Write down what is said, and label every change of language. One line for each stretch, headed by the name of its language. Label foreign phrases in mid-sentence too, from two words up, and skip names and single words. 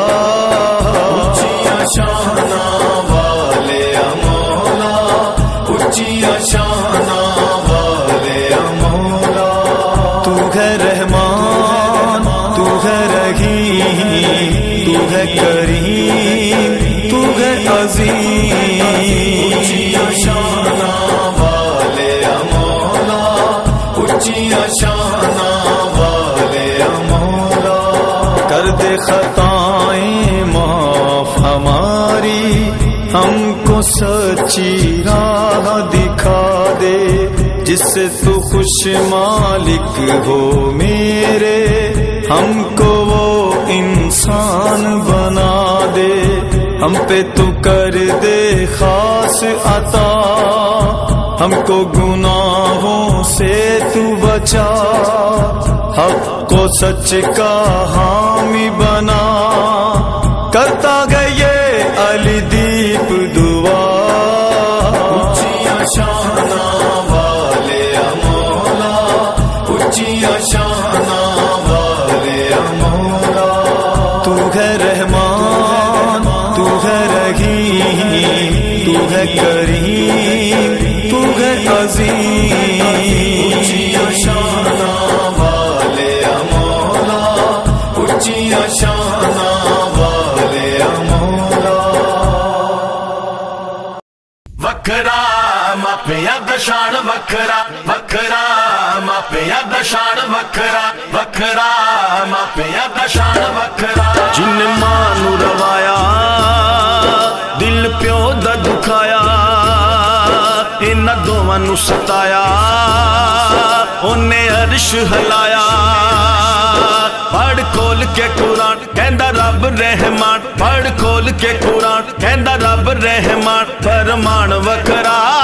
Punjabi: اونچیاں شاناں والے مولا، اونچیاں شاناں والے مولا،
Urdu: تو ہے رحمان، تو ہے رحیم، تو ہے کریم، تو ہے عظیم۔
Punjabi: اونچیاں شاناں والے مولا، اونچیاں شاناں والے مولا، کر
Urdu: دے خطائیں معاف ہماری، ہم کو سچی راہ دکھا دے، جس سے تو خوش مالک ہو میرے، ہم کو وہ انسان بنا دے، ہم پہ تو کر دے خاص عطا، ہم کو گناہوں سے تو بچا، حق و سچ کا حامی بنا، کرتا گئے علی دیپ دعا۔
Punjabi: اونچیاں شاناں والے مولا، اونچیاں شاناں والے مولا،
Urdu: تو ہے رحمان، تو ہے رحیم، تو ہے کریم، تو ہے عظیم۔
Punjabi: اونچیاں شاناں والے مولا، اونچیاں شاناں والے مولا۔ وکھرا ماپیاں دا شان وکھرا وکھرا ماپیاں دا شان وکھرا وکھرا मापिया दा शान वखरा वखरा ماپیاں دا شان وکھرا جنہاں ماں نوں رووایا دل پیو دا دکھایا انہاں دوواں نوں ستایا اونہاں عرش ہلایا پڑھ کھول کے قرآن کہندا رب رحمان پڑھ کھول کے قرآن کہندا رب رحمان فرمان وکھرا